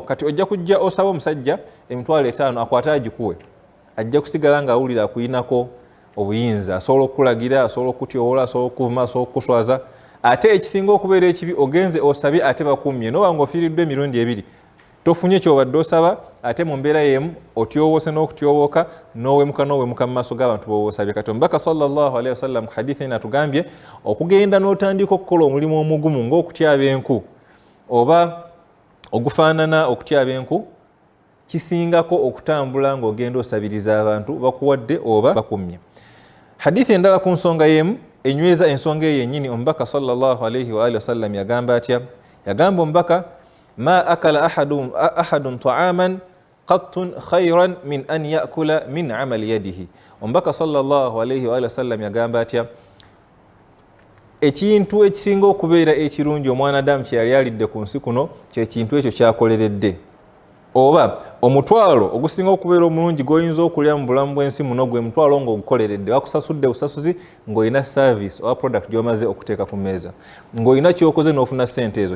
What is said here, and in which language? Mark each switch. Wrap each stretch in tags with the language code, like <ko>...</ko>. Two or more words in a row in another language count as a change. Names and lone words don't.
<lg>Kati ojja kujja osaba omusajja emitwalo 5 akwata agikuwe ajja kusigala ng'awulira akuyinako obuyinza asobola okukulagira asobola okutyowola asobola okuvuma asobola okukuswaza. Ate ekisinga okubeera ekibi ogenze osabye ate bakummye noba ng'ofiiriddwa emirundi 2 tofunye kyobadde osaba ate mu mbeera y'emu otyowoose n'okutyowooka n'owemuka mu maaso g'abantu b'owoosabye. Kati omubaka</lg> <ar>صلى الله عليه وسلم</ar> <lg>ku hadithi ena atugambye okugenda n'otandika okukola omulimu omugumu ng'okutyaba enku oba ogufaanana okutyaba enku kisingako okutambula ng'ogenda osabiriza abantu bakuwadde oba bakummye. Hadithi endala ku nsonga y'emu enyweza ensonga yennyini omubaka</lg> <ar>صلى الله عليه وآله وسلم</ar> <lg>yagamba atya? Yagamba omubaka</lg> <ar>ما أكل أحد طعاما قط خيرا من أن يأكل من عمل يده.</ar> <lg>Omubaka</lg> <ar>صلى الله عليه وآله وسلم</ar> <lg>yagamba atya? Ekintu ekisinga okubeera ekirungi omwanadamu kye yali alidde ku nsi kuno kye kintu ekyo kyakoleredde, oba omutwalo ogusinga okubeera omulungi gw'oyinza okulya mu bulamu bw'ensi muno gwe mutwalo ng'ogukoleredde, bakusasudde busasuzi ng'olina service oba product gy'omaze okuteeka ku mmeeza, ng'olina ky'okoze n'ofuna ssente ezo.</lg>